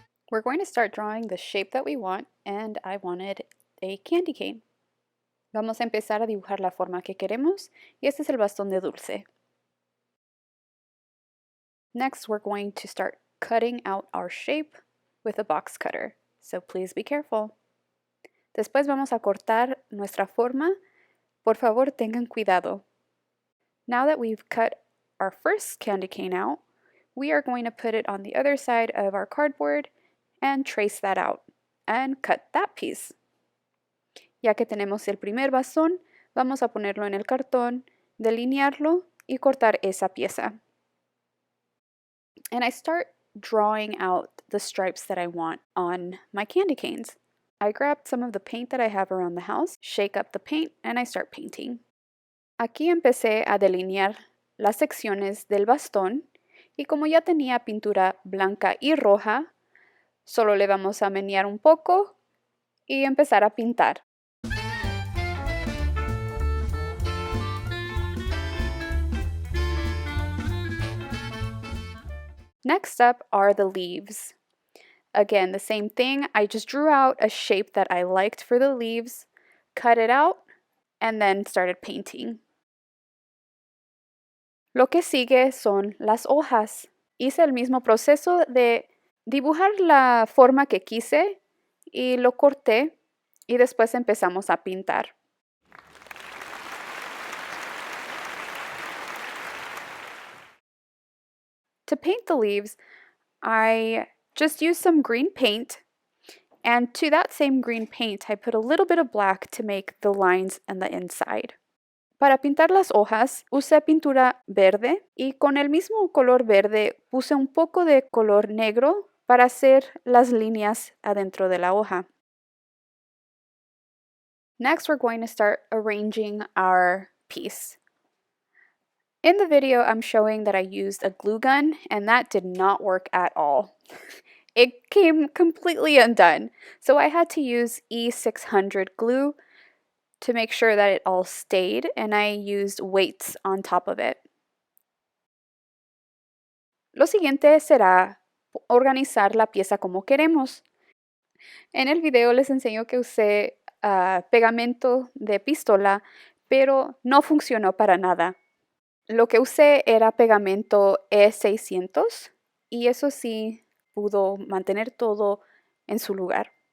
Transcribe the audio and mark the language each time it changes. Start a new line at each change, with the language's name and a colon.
English: We're going to start drawing the shape that we want, and I wanted a candy cane.
Spanish: Vamos a empezar a dibujar la forma que queremos, y este es el bastón de dulce.
English: Next, we're going to start cutting out our shape with a box cutter, so please be careful.
Spanish: Después vamos a cortar nuestra forma. Por favor, tengan cuidado.
English: Now that we've cut our first candy cane out, we are going to put it on the other side of our cardboard and trace that out and cut that piece.
Spanish: Ya que tenemos el primer bastón, vamos a ponerlo en el cartón, delinearlo y cortar esa pieza.
English: And I start drawing out the stripes that I want on my candy canes. I grabbed some of the paint that I have around the house, shake up the paint, and I start painting.
Spanish: Aquí empecé a delinear las secciones del bastón y como ya tenía pintura blanca y roja, solo le vamos a menear un poco y empezar a pintar.
English: Next up are the leaves. Again, the same thing. I just drew out a shape that I liked for the leaves, cut it out, and then started painting.
Spanish: Lo que sigue son las hojas. Hice el mismo proceso de dibujar la forma que quise y lo corté y después empezamos a pintar.
English: To paint the leaves, I just used some green paint, and to that same green paint I put a little bit of black to make the lines on the inside.
Spanish: Para pintar las hojas usé pintura verde y con el mismo color verde puse un poco de color negro para hacer las líneas adentro de la hoja.
English: Next, we're going to start arranging our piece. In the video, I'm showing that I used a glue gun, and that did not work at all. It came completely undone, so I had to use E600 glue to make sure that it all stayed, and I used weights on top of it.
Spanish: Lo siguiente será organizar la pieza como queremos. En el video les enseño que usé pegamento de pistola, pero no funcionó para nada. Lo que usé era pegamento E600 y eso sí pudo mantener todo en su lugar.